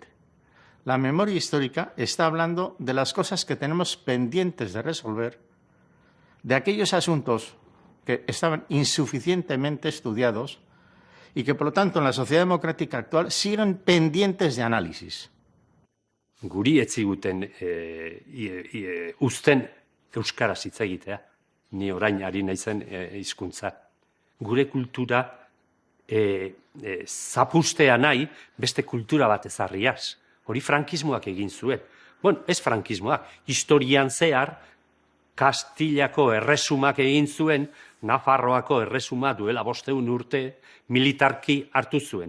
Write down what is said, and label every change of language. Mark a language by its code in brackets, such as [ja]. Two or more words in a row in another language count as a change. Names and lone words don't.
[es] La memoria histórica está hablando de las cosas que tenemos pendientes de resolver, de aquellos asuntos que estaban insuficientemente estudiados y que, por lo tanto, en la sociedad democrática actual siguen pendientes de análisis. [eu] Guri ez ziguten uzten euskaraz hitz egitea, ni orain ari naizen hizkuntza. Gure kultura zapustea nahi beste kultura bat ezarriaz. Hori frankismoak egin zuen. Bueno, ez frankismoak, historian zehar Kastillako erresumak egin zuen, Nafarroako erresuma duela 500 urte militarki hartu zuen.